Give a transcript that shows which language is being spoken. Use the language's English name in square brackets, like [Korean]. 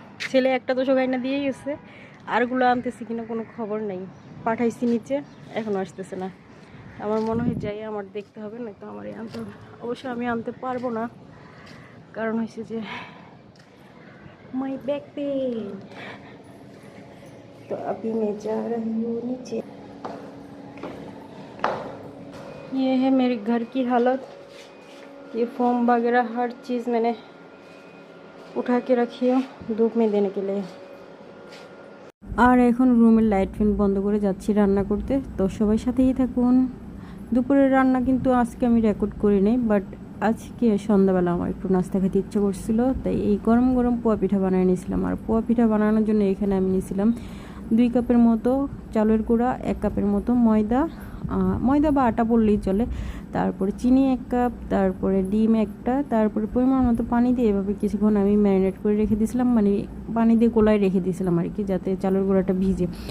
[Bangla] ছেলে একটা তো সবাইনা দিয়েই গেছে, আরগুলো আনতেছি কিনা কোনো খবর নেই। পাঠাইছি নিচে, এখনো আসতেছে না। আমার মনে হয় যাই আমার দেখতে হবে, না তো আমারই আনতে হবে। অবশ্য আমি আনতে পারবো না, কারণ হয়েছে যে [English] My back pain. [Hindi] तो अभी मैं जा रही हूँ नीचे। ये है मेरे घर की हालत। ये फोम वगैरह हर चीज़ मैंने उठा के रखी है धूप में देने के लिए। [Bangla] আর এখন রুমের লাইট ফ্যান বন্ধ করে যাচ্ছি রান্না করতে। তো সবাই সাথেই থাকুন। দুপুরের রান্না কিন্তু আজকে আমি রেকর্ড করি নাই, বাট আজকে সন্ধ্যাবেলা আমার একটু নাস্তা খেতে ইচ্ছা করছিল, তাই এই গরম গরম পোয়া পিঠা বানিয়ে নিয়েছিলাম। আর পোয়া পিঠা বানানোর জন্য এখানে আমি নিয়েছিলাম 2 কাপের মতো চালের গুঁড়া, 1 কাপের মতো ময়দা, ময়দা বা আটা বললেই চলে, তারপরে চিনি 1 কাপ, তারপরে ডিম একটা, তারপরে পরিমাণ মতো পানি দিয়ে এভাবে কিছুক্ষণ আমি ম্যারিনেট করে রেখে দিয়েছিলাম, মানে পানি দিয়ে গোলায় রেখে দিয়েছিলাম আর কি, যাতে চালের গুঁড়াটা ভিজে।